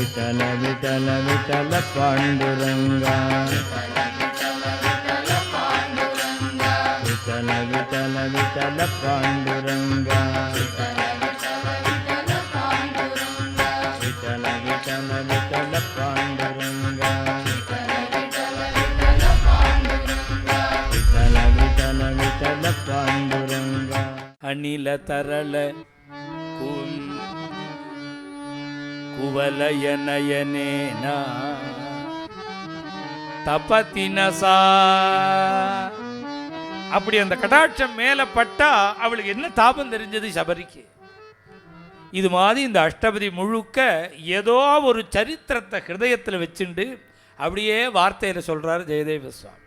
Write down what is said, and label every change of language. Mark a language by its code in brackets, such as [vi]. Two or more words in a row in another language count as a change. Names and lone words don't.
[mr] विठल विठल विठल पांडुरंगा विठल विठल विठल पांडुरंगा विठल विठल विठल पांडुरंगा [sa] विठल विठल विठल पांडुरंगा अनिल तरल कुवलयनयनेना तपतिनसा. [ta] அப்படி அந்த கடாட்சம் மேல பட்டா அவளுக்கு என்ன தாபம் தெரிஞ்சது சபரிக்கு. இது மாதிரி இந்த அஷ்டபதி முழுக்க ஏதோ ஒரு சரித்திரத்தை ஹிருதயத்தில் வச்சுண்டு அப்படியே வார்த்தையில் சொல்றாரு ஜெயதேவ சுவாமி.